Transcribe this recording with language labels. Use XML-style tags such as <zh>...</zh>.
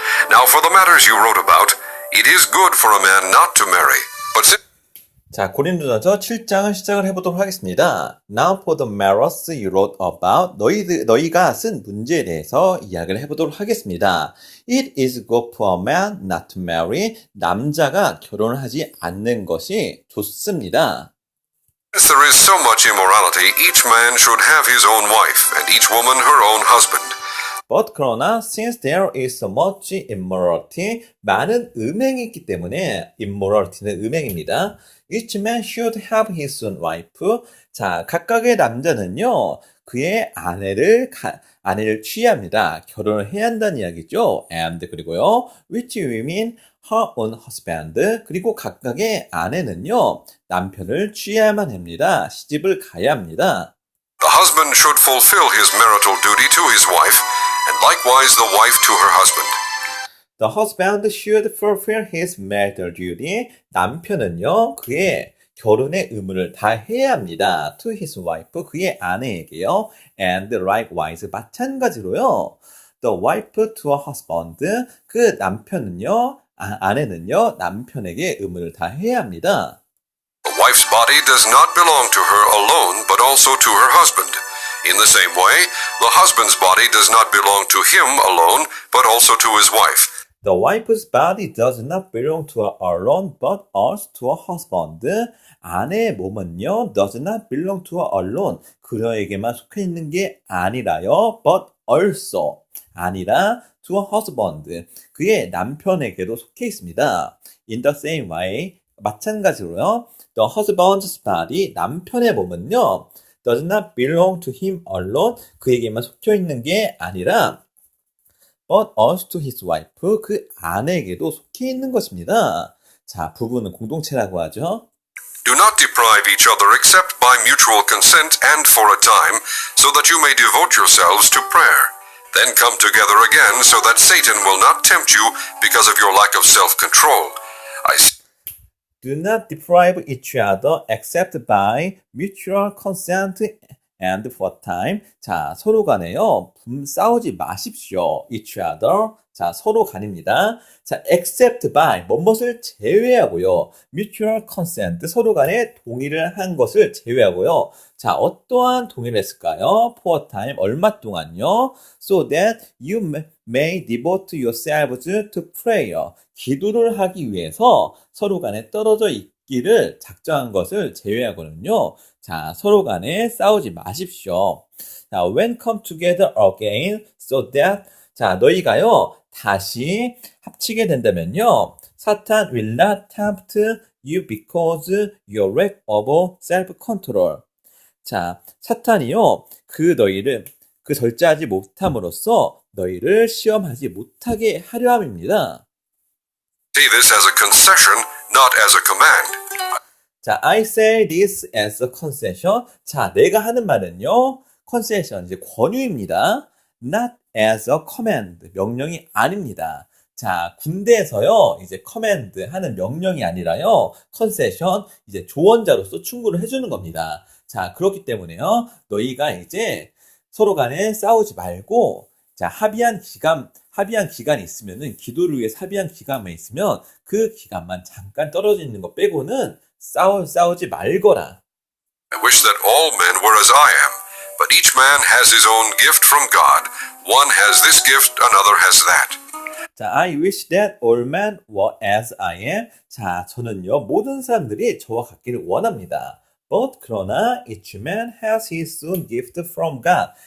<en>Now for the matters you wrote about, it is good for a man not to marry, but</en> <ko>자, 고린도전서 7장을 시작을 해보도록 하겠습니다.</ko> <en>Now for the matters you wrote about,</en> <ko>너희가 쓴 문제에 대해서 이야기를 해보도록 하겠습니다.</ko> <en>It is good for a man not to marry.</en> <ko>남자가 결혼을 하지 않는 것이 좋습니다.</ko> <en>since there is so much immorality, each man should have his own wife, and each woman her own husband. But</en> <ko>그러나</ko> <en>since there is so much immorality,</en> <ko>많은 음행이 있기 때문에</ko> <en>immorality는</en> <ko>음행입니다.</ko> <en>Each man should have his own wife.</en> <ko>자, 각각의 남자는요, 그의 아내를 취합니다. 결혼을 해야 한다는 이야기죠.</ko> <en>And</en> <ko>그리고요,</ko> <en>which women her own husband.</en> <ko>그리고 각각의 아내는요, 남편을 취해야만 합니다. 시집을 가야 합니다.</ko> <en>The husband should fulfill his marital duty to his wife, and likewise the wife to her husband. The husband should fulfill his marital duty. 남편은요, 그의 결혼의 의무를 다 해야 합니다. To his wife,</en> <ko>그의 아내에게요.</ko> <en>And likewise,</en> <ko>마찬가지로요.</ko> <en>The wife to her husband,</en> <ko>그 남편은요, 아내는요, 남편에게 의무를 다 해야 합니다.</ko> <en>The wife's body does not belong to her alone, but also to her husband. In the same way, the husband's body does not belong to him alone, but also to his wife. The wife's body does not belong to her alone, but also to her husband.</en> <ko>아내의 몸은요,</ko> <en>does not belong to her alone.</en> <ko>그녀에게만 속해 있는 게 아니라요,</ko> <en>but also.</en> <ko>아니라</ko> <en>to her husband.</en> <ko>그의 남편에게도 속해 있습니다.</ko> <en>In the same way,</en> <ko>마찬가지로요,</ko> <en>the husband's body,</en> <ko>남편의 몸은요,</ko> <en>does not belong to him alone.</en> <ko>그에게만 속해 있는 게 아니라</ko> <en>but also to his wife.</en> <ko>그 아내에게도 속해 있는 것입니다. 자, 부부는 공동체라고 하죠.</ko> <en>Do not deprive each other except by mutual consent and for a time, so that you may devote yourselves to prayer. Then come together again so that Satan will not tempt you because of your lack of self-control. Do not deprive each other except by mutual consent and for time.</en> <ko>자, 서로 간에요. 싸우지 마십시오.</ko> <en>each other.</en> <ko>자, 서로 간입니다. 자,</ko> <en>except by,</en> <ko>뭐뭇을 제외하고요.</ko> <en>mutual consent,</en> <ko>서로 간에 동의를 한 것을 제외하고요. 자, 어떠한 동의를 했을까요?</ko> <en>for time,</en> <ko>얼마 동안요?</ko> <en>So that you may devote yourselves to prayer.</en> <ko>기도를 하기 위해서 서로 간에 떨어져 있기를 작정한 것을 제외하거든요. 자, 서로 간에 싸우지 마십시오.</ko> <en>자, when come together again, so that, 자,</en> <ko>너희가요, 다시 합치게 된다면요,</ko> <en>사탄 will not tempt you because you lack of self-control.</en> <ko>자, 사탄이요, 너희를 절제하지 못함으로써 너희를 시험하지 못하게 하려 함입니다.</ko> <en>See this as a concession, not as a command. 자, I say this as a concession.</en> <ko>자, 내가 하는 말은요, concession, 이제 권유입니다.</ko> <en>Not as a command, 명령이 아닙니다.</en> <ko>자, 군대에서요, 이제 command 하는 명령이 아니라요, concession, 이제 조언자로서 충고를 해주는 겁니다. 자, 그렇기 때문에요, 너희가 이제 서로 간에 싸우지 말고, 자, 합의한 기간이 있으면은, 기도를 위해 합의한 기간만 있으면, 그 기간만 잠깐 떨어져 있는 거 빼고는 싸우지 말거라.</ko> <en>I wish that all men were as I am, but each man has his own gift from God. One has this gift, another has that. 자, I wish that all men were as I am.</en> <ko>자, 저는요, 모든 사람들이 저와 같기를 원합니다.</ko> <en>But</en> <ko>그러나</ko> <en>each man has his own gift from God.</en>